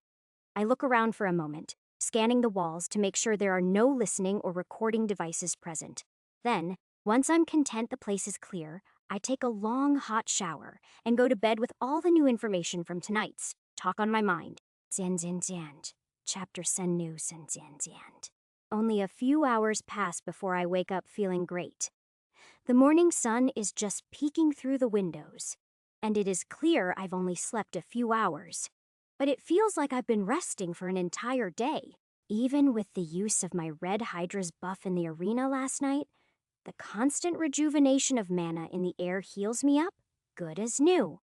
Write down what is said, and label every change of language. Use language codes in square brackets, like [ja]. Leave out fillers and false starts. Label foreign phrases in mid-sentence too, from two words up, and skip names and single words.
[en] I look around for a moment, scanning the walls to make sure there are no listening or recording devices present. Then, once I'm content the place is clear, I take a long, hot shower and go to bed with all the new information from tonight's talk on my mind. Jian, chapter sen nu sen jian. Only a few hours pass before I wake up feeling great. The morning sun is just peeking through the windows, and it is clear I've only slept a few hours. But it feels like I've been resting for an entire day. Even with the use of my Red Hydra's buff in the arena last night, the constant rejuvenation of mana in the air heals me up, good as new.